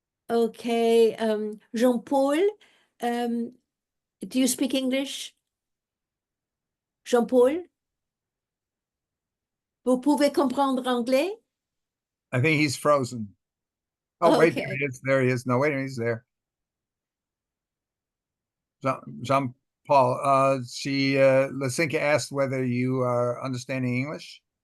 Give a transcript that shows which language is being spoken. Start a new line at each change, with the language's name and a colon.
English: Okay, Jean-Paul, do you speak English? Jean-Paul?
French: Vous pouvez comprendre anglais?
English: I think he's frozen. Oh, wait, there Okay. he is. There he is. No, wait, he's there. Jean-Paul, Lysinka asked whether you are understanding English.